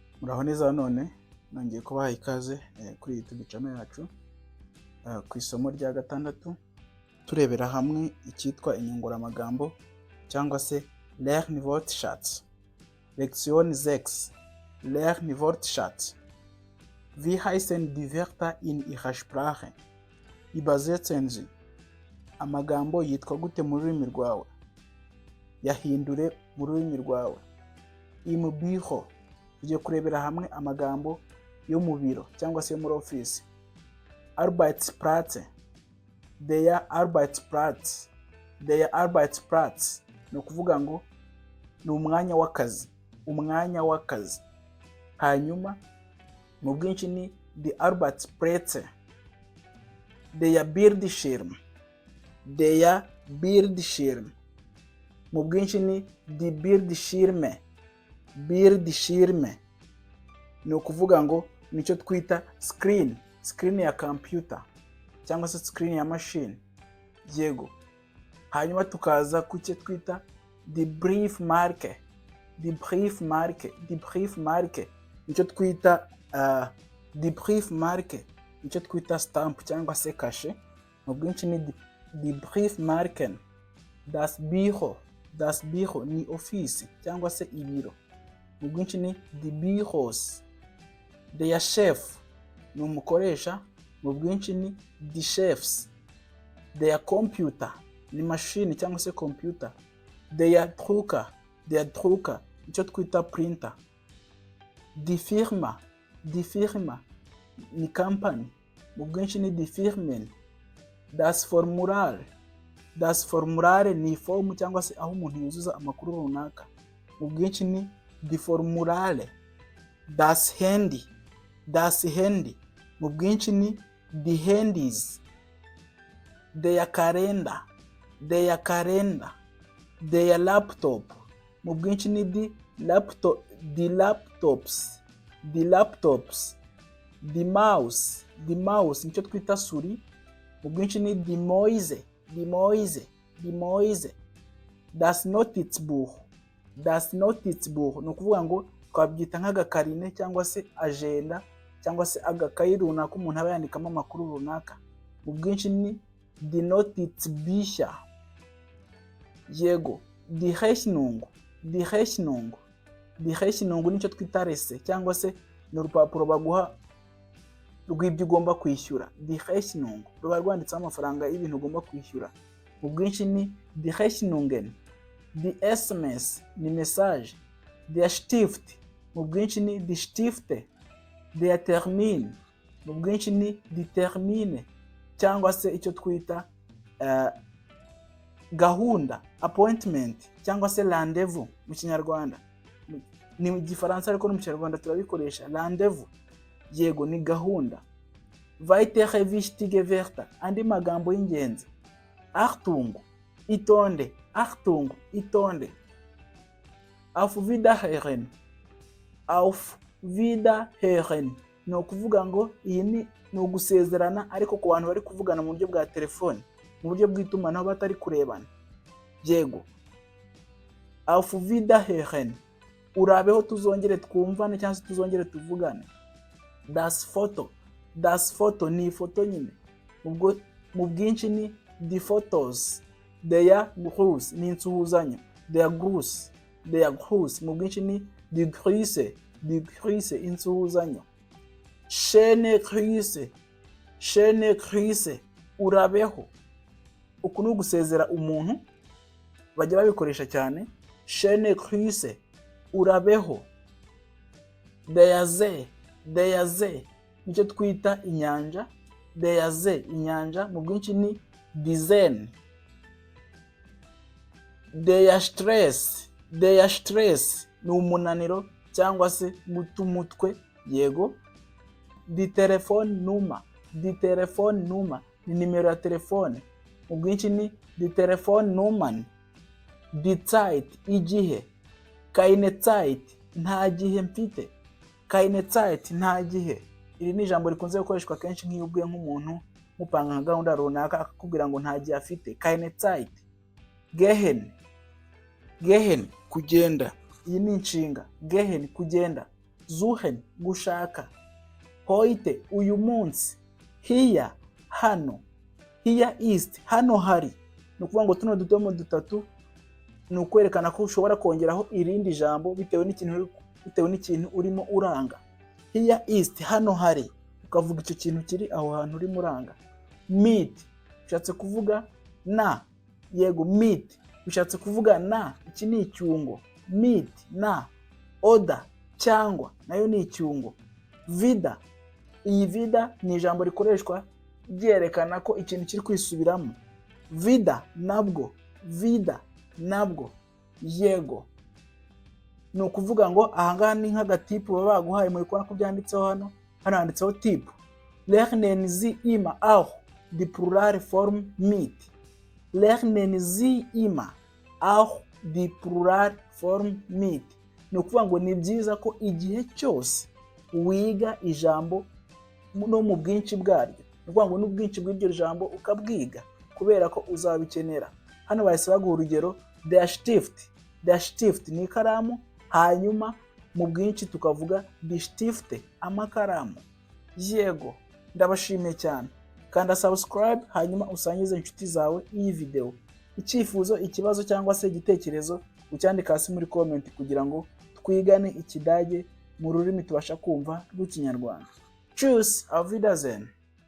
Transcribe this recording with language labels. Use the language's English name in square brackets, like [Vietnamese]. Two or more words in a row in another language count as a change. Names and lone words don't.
[Kinyarwanda] Muraho neza none nongeye kubaha ikaze kuri [English] YouTube channel [Kinyarwanda] yacu ku isomo rya gatandatu turebera hamwe icyitwa inyunguramagambo cyangwa se [German] Lernen Wortschatz. Lektion 6. Lernen Wortschatz. Wie heißen die Wörter in Ihrer Sprache? Übersetzen Sie. [Kinyarwanda] Amagambo yitwa gute mu rurimi rwawe? Yahindure mu rurimi rwawe. [German] Im Büro. [Kinyarwanda] Tugiye kurebera hamwe amagambo yo mu biro cyangwa se muri office. [German] Arbeitsplatz. Der Arbeitsplatz. Der Arbeitsplatz. [Kinyarwanda] No kuvuga ngo ni umwanya w'akazi. Umwanya w'akazi. Hanyuma mu bwinshi ni [German] die Arbeitsplätze. Der Bildschirm. Der Bildschirm. [Kinyarwanda] Mu bwinshi ni [German] die Bildschirme. Bildschirme. [Kinyarwanda] Ni ukuvuga ngo nicyo twita screen ya computer cyangwa se screen ya machine. Yego. Hanyuma tukaza ku cyo twita [German] die Briefmarke. Die Briefmarke [Kinyarwanda] nicyo twita [German] die Briefmarke [Kinyarwanda] nicyo twita stamp cyangwa se kashe. Mu bwinshi ni [German] die Briefmarken. Das Büro [Kinyarwanda] ni office cyangwa se ibiro. Mu bwinshi ni [German] die Büros. Der Chef [Kinyarwanda] ni umukoresha. Mu bwinshi ni [German] die Chefs. Der Computer [Kinyarwanda] ni machine cyangwa se computer. [German] Der Drucker [Kinyarwanda] icyo twita printer. [German] Die Firma [Kinyarwanda] ni company. Mu bwinshi ni [German] die Firmen. Das Formular [Kinyarwanda] ni form cyangwa se aho umuntu yuzuza amakuru runaka. Mu bwinshi ni [German] die Formulare. Das Handy. [Kinyarwanda] Mu bwinshi ni [German] die Handys. Der Kalender. Der Laptop. [Kinyarwanda] Mu bwinshi ni [German] die Laptops. Die Mouse [Kinyarwanda] nicyo twita suri. Mu bwinshi ni [German] die Mäuse. Das Notizbuch [Kinyarwanda] ni ukuvuga ngo twabyita nk'agakarine cyangwa se agenda cyangwa se agakayi runaka umuntu aba yandikamo amakuru runaka. Mu bwinshi ni [German] die Notizbücher. [Kinyarwanda] Yego. [German] Die Rechnung [Kinyarwanda] nicyo twita rese cyangwa se ni urupapuro baguha rw'ibyo ugomba kwishyura. [German] Die Rechnung [Kinyarwanda] ruba rwanditseho amafaranga y'ibintu ugomba kwishyura. Mu bwinshi ni [German] die Rechnungen. Die SMS [Kinyarwanda] ni message. [German] Der Stift [Kinyarwanda] mu bwinshi ni [German] die Stifte. Der Termin [Kinyarwanda] mu bwinshi ni [German] die Termine [Kinyarwanda] cyangwa se icyo twita gahunda, appointment cyangwa se rendezvous mu Kinyarwanda. Ni mu Gifaransa ariko no mu Kinyarwanda turabikoresha rendezvous. Yego ni gahunda. [German] Weitere wichtige Wörter, [Kinyarwanda] andi magambo y'ingenzi. Achtung, itonde. [German] Auf Wiederhören. [Kinyarwanda] No kuvuga ngo iyi ni ugusezerana ariko ku bantu bari kuvugana mu buryo bwa telefone, mu buryo bw'itumanaho batari kurebana. Yego. [German] Auf Wiederhören. [Kinyarwanda] Urabeho tuzongere twumvane cyangwa se tuzongere tuvugane. [German] Das Foto [Kinyarwanda] ni ifoto nyine. Ubwo mu bwinshi ni [German] die Fotos. Der Gruß [Kinyarwanda] ni insuhuzanyo. [German] Der Gruß. [Kinyarwanda] Mu bwinshi ni [German] die Grüße [Kinyarwanda] insuhuzanyo. [German] Schöne Grüße. [Kinyarwanda] Urabeho. Uku ni ugusezera umuntu bajya babikoresha cyane. [German] Schöne Grüße. [Kinyarwanda] Urabeho. [German] Der See [Kinyarwanda] nicyo twita inyanja. [German] Der See [Kinyarwanda] inyanja. Mu bwinshi ni [German] die Seen. Der Stress [Kinyarwanda] ni umunaniro cyangwa se guta umutwe. Yego. [German] Die Telefonnummer [Kinyarwanda] ni nimero ya telefone. Mu bwinshi ni [German] die Telefonnummern. Die Zeit [Kinyarwanda] igihe. [German] Keine Zeit [Kinyarwanda] nta gihe mfite. [German] Keine Zeit [Kinyarwanda] nta gihe. Iri ni ijambo rikunze gukoreshwa kenshi nk'iyo ubwiye nk'umuntu mupanga nka gahunda runaka akakubwira ngo nta gihe afite. [German] Keine Zeit. Gehen kugenda. [Kinyarwanda] Iyi ni inshinga. Gehen kugenda. suchen gushaka, heute uyu munsi, hier hano, [German] hier ist [Kinyarwanda] hano hari. Ni ukuvuga ngo tuno tudomo dutatu ni ukwerekana ko ushobora kongeraho irindi jambo bitewe n'ikintu urimo uranga. [German] Here ist [Kinyarwanda] hano hari, ukavuga icyo kintu kiri aho hantu urimo uranga. Mit bishatse kuvuga na, yego mit bishatse kuvuga na, iki ni icyungo. Mit na. Oder cyangwa nayo ni icyungo. Wieder, iyi vida ni ijambo rikoreshwa ryerekana ko ikintu kiri kwisubiramo. Wieder nabwo, vida nabwo, yego. Ni ukuvuga ngo ahangaha ni nk'agatipu baba baguhaye muri kubona ko byanditseho hano handitseho tip. [German] Lernen Sie immer auch die Pluralform mit. Lernen Sie immer auch die Pluralform mit. [Kinyarwanda] Ni ukuvuga ngo ni byiza ko igihe cyose wiga ijambo no mu bwinshi bwaryo. Ni ukuvuga ngo n'ubwinshi bw'iryo jambo ukabwiga kubera ko uzabikenera. Hano bahise baguha urugero, [German] der Stift. Der Stift [Kinyarwanda] ni ikaramu, hanyuma mu bwinshi tukavuga [German] die Stifte, [Kinyarwanda] amakaramu. Yego, ndabashimiye cyane. Kanda subscribe hanyuma usangize inshuti zawe iyi video. Icyifuzo, ikibazo cyangwa se igitekerezo ucyandika hasi muri comment kugira ngo twigane Ikidage mu rurimi tubasha kumva rw'Ikinyarwanda. [German] Tschüss, auf Wiedersehen.